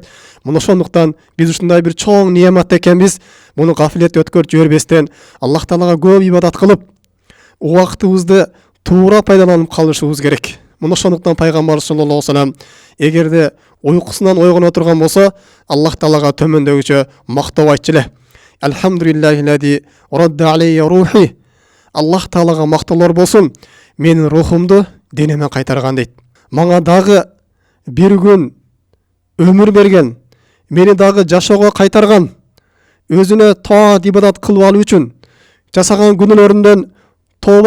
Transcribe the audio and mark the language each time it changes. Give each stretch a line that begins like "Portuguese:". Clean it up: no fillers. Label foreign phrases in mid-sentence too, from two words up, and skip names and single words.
Kyrgyz: Мына ошондуктан биз ушундай бир чоң неамат экенбиз. Муну гафилетте өткөрүп жибербестен, Аллах Таалага көп ибадат кылып, убактыбызды туура пайдаланып калышыбыз керек. Мына ошондуктан пайгамбар
Arabic: صلى الله عليه وسلم
Kyrgyz: эгерде уйкусунан ойгоно турган болсо, Аллах Таалага төмөндөгүчө мактоо айтчу эле.
Arabic: الحمد لله الذي رد علي روحي.
Kyrgyz: Аллах Таалага мактоолор болсун, менин рухумду денеме кайтарган дейт. Мага дагы бир күн өмүр берген, мени дагы жашоого кайтарган, өзүнө таат ибадат кылып алуу үчүн, жасаган күнөөлөрүндөн тооба